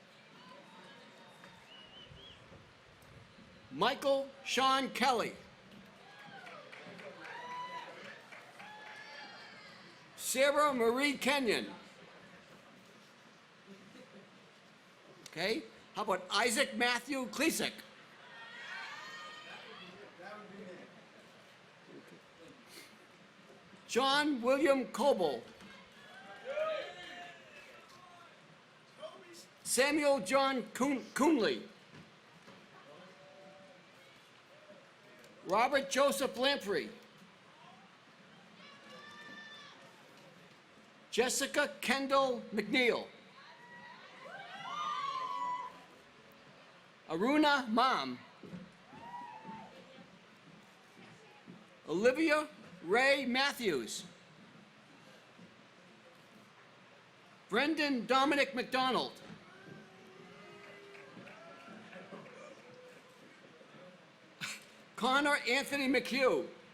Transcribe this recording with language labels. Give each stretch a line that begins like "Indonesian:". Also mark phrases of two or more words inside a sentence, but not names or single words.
English: Michael Sean Kelly. Sarah Marie Kenyon. Okay, how about Isaac Matthew Klesick? John William Coble. Samuel John Coonley. Robert Joseph Lamprey. Jessica Kendall McNeil. Aruna Mam. Olivia Ray Matthews. Brendan Dominic McDonald. Connor Anthony McHugh.